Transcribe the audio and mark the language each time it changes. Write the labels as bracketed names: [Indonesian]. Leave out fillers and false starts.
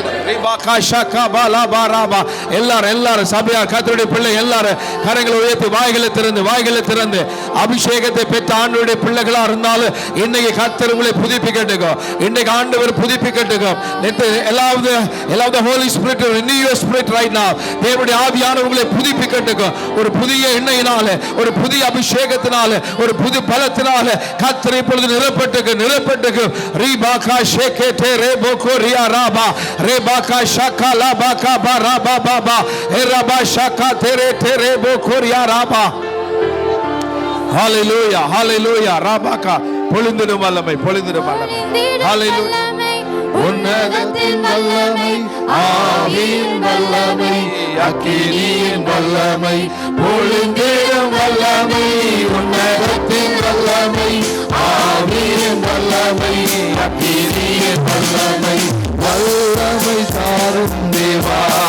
[Tamil] எல்லாரும் சபையா கர்த்தருடைய பிள்ளை எல்லாரும் கரங்களை உயர்த்தி வாய்களை திறந்து அபிஷேகத்தை பெற்ற ஆண்டவருடைய பிள்ளைகளா இருந்தாலும் இன்னைக்கு கர்த்தர் உங்களை புதுப்பிக்கட்டும். இன்னைக்கு ஆண்டவர் புதுப்பிக்கட்டும். [English] allow the Holy Spirit to renew your spirit right now. [Tamil] தேவனுடைய ஆவியானவர் உங்களை புதுப்பிக்கட்டும். ஒரு புதிய எண்ணெயினாலே ஒரு புதிய அபிஷேகத்தினாலே ஒரு புது பலத்தினாலே கர்த்தர் இப்பொழுது நிரப்பட்டுக்கு ரிபாகா ஷெகெதே ரேபோ chorea Rafah rebaka shakala baka baraba baba eraba shaka tere bo koria raba. Hallelujah rabaka பொழிந்திடும் வல்லமை Hallelujah. உன்னதத்தின் வல்லமை ஆவியின் வல்லமை அக்கினியின் வல்லமை பொழிந்திடும் வல்லமை உன்னதத்தின் வல்லமை ஆவியின் வல்லமை அக்கினியின் வல்லமை தாரும் தேவா